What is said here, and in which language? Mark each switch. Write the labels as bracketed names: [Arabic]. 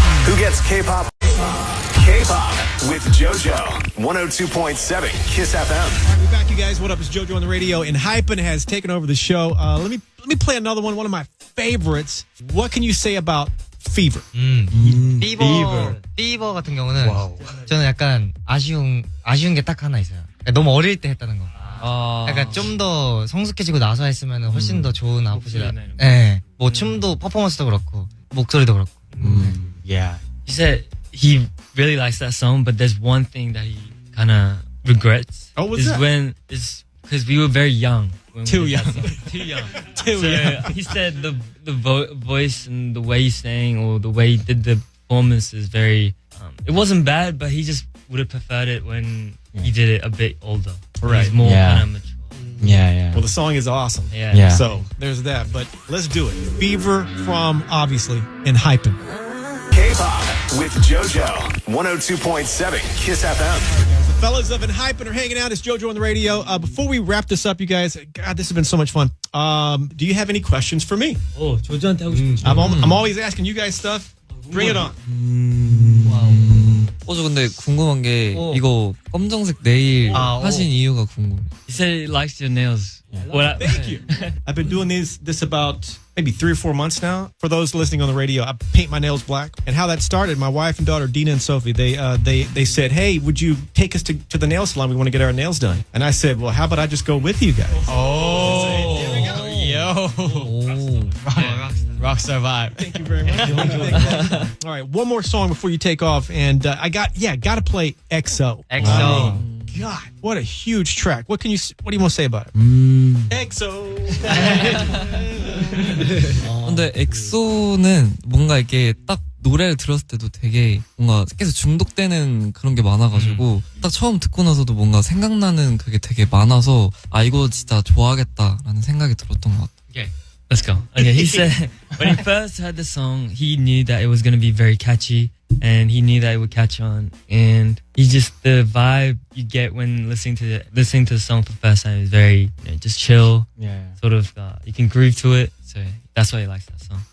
[English] Who gets K-pop? K-pop with JoJo. 102.7 KIIS-FM. We're back, you guys. What up? It's JoJo on the radio. Enhypen has taken over the show. Let me play another one of my favorites. What can you say about Fever? [Korean] 피버 같은 경우는 저는 약간 아쉬운 게 딱 하나 있어요. 너무 어릴 때 했다는 거. 약간 좀 더 성숙해지고 나서 했으면 훨씬 더 좋은 아웃풋이라. 네, 뭐 춤도 퍼포먼스도 그렇고 목소리도 그렇고. [English] Yeah. He said he really likes that song, but there's one thing that he kind of regrets. Oh, what's that? Because we were very young. Too young. Too young. He said the voice and the way he sang or the way he did the performance is very. It wasn't bad, but he just would have preferred it when he did it a bit older. Right. He's more kind of mature. Yeah. Well, the song is awesome. Yeah. So there's that. But let's do it. Fever from, obviously, Enhypen. K-pop with JoJo. 102.7 KIIS-FM. The fellas of Enhypen are hanging out. It's JoJo on the radio. Before we wrap this up, you guys, God, this has been so much fun. Do you have any questions for me? [Korean] 조조한테 하고 싶은 [English] I'm always asking you guys stuff. Bring it on. [Korean] 저 근데 궁금한 게 이거 검정색 네일 하신 이유가 궁금해. [English] He said he likes your nails. Thank you. I've been doing this about maybe 3 or 4 months now. For those listening on the radio, I paint my nails black. And how that started, my wife and daughter, Dina and Sophie, they said, hey, would you take us to the nail salon? We want to get our nails done. And I said, well, how about I just go with you guys? Rockstar vibe. Thank you very much. All right, one more song before you take off. And gotta play XO. God, what a huge track. What do you want to say about it? XO. [Korean] 근데 엑소는 뭔가 이렇게 딱 노래를 들었을 때도 되게 뭔가 계속 중독되는 그런 게 많아가지고 딱 처음 듣고 나서도 뭔가 생각나는 그게 되게 많아서 아 이거 진짜 좋아하겠다라는 생각이 들었던 것 같아요. [English] Okay, let's go. Okay, he said when he first heard the song, he knew that it was going to be very catchy and he knew that it would catch on. And he just, the vibe you get when listening to the song for the first time is very, just chill. Yeah. Sort of, you can groove to it. So that's why he likes that song.